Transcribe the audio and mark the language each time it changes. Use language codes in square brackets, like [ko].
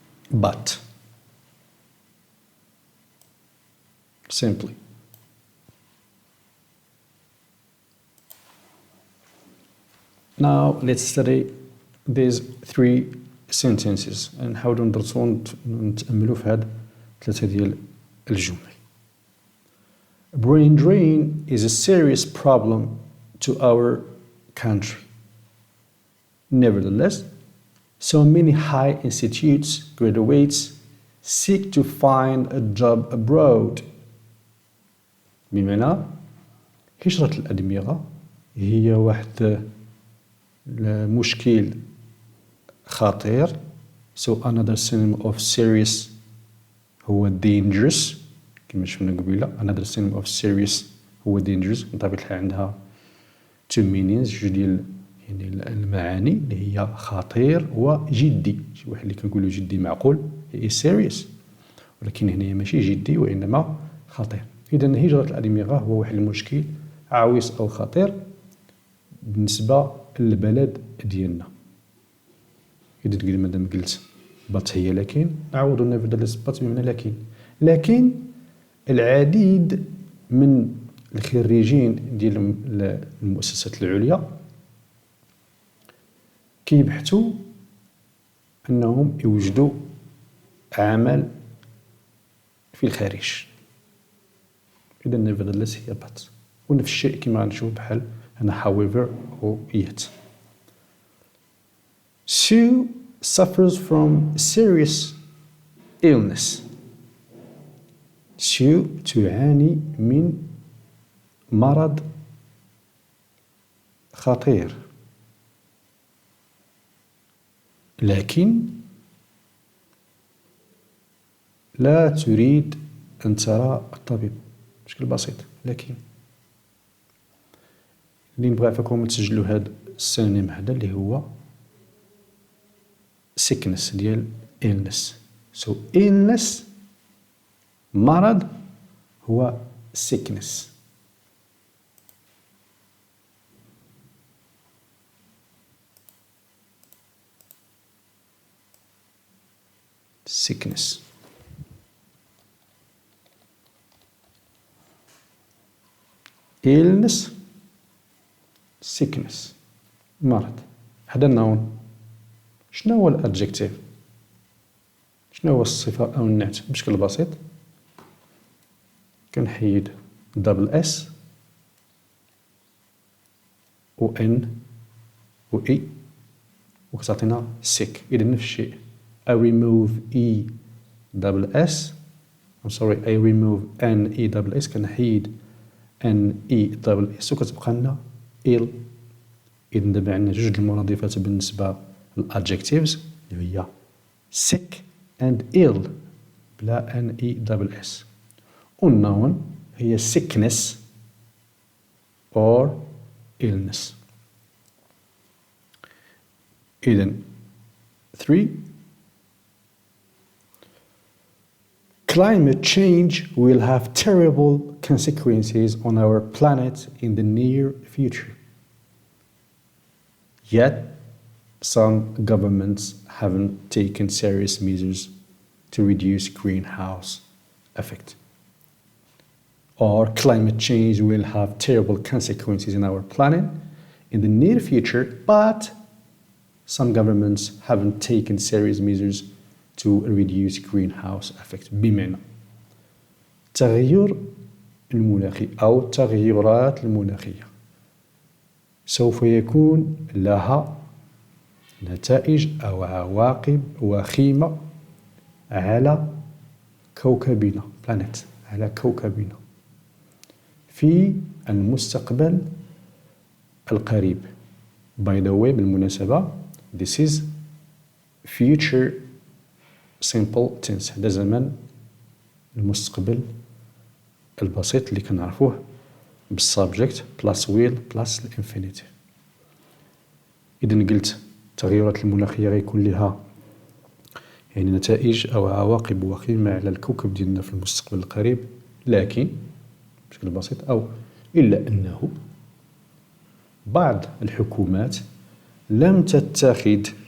[en] but simply. Now let's study these three sentences [ar] نحاولوا ندرسوا ونتأملوا في هاد ثلاثة ديال الجمل. [en] Brain drain is a serious problem to our country. Nevertheless, so many high institutes graduates seek to find a job abroad. [ar] بمعنى هجرة الأدمغة هي واحد المشكل خطير. [en] So another synonym of serious [ar] هو [en] dangerous [ar] كما شفنا قبيلة. [en] Another synonym of serious [ar] هو [en] dangerous. [ar] بطبيعة الحال عندها [en] two meanings [ar] جوج ديال يعني المعاني اللي هي خطير وجدي. شي واحد اللي كنقولو جدي معقول هي serious، ولكن هنا ماشي جدي وإنما خطير. إذا هجرة الأدمغة هو واحد المشكل عويص أو خطير بالنسبة للبلد ديالنا. إذا قد مادام قلت بات هي لكن نعوضو nevertheless بات بمعنى لكن العديد من الخريجين ديال المؤسسات العليا كيبحثوا أنهم يوجدوا عمل في الخارج. إذا nevertheless هي بات. ونفس الشيء كما غنشوف بحال هنا however أو yet. [en] Sue suffers from serious illness. [ar] Sue تعاني من مرض خطير، لكن لا تريد أن ترى الطبيب. بشكل بسيط لكن اللي نبغي عفاكم تسجلوا هاد السينونيم هذا اللي هو sickness ديال illness. [en] So illness [ar] مرض هو [en] sickness. sickness. illness sickness مرض. [ar] هذا النون. شنو هو الادجكتيف؟ شنو هو الصفة أو النعت؟ بشكل بسيط كنحيد دبل اس و ان و اي وكتعطينا sick. إذا نفس الشيء [en] I remove e double s I'm sorry I remove n e double s [ar] كنحيد [en] n e double s [ar] وكتبقى لنا [en] ill. [ar] إذا دابا عندنا جوج المرادفات بالنسبة للadjectives اللي هي [en] sick and ill [ar] بلا n e double s. والنون هي [en] sickness or illness. إذن 3 Climate change will have terrible consequences on our planet in the near future. Yet, some governments haven't taken serious measures to reduce greenhouse effect. Or climate change will have terrible consequences in our planet in the near future, but some governments haven't taken serious measures to reduce greenhouse effect. [ar] بمعنى التغير المناخي أو التغيرات المناخية سوف يكون لها نتائج أو عواقب وخيمة على كوكبنا planet على كوكبنا في المستقبل القريب. [en] By the way بالمناسبة this is future simple tense. [ar] هذا زمن المستقبل البسيط اللي كنعرفوه بالسبجكت بلاس ويل بلاس الانفينيتيف. إذا قلت التغيرات المناخية غيكون لها يعني نتائج أو عواقب وخيمة على الكوكب ديالنا في المستقبل القريب، لكن بشكل بسيط أو إلا أنه بعض الحكومات لم تتخذ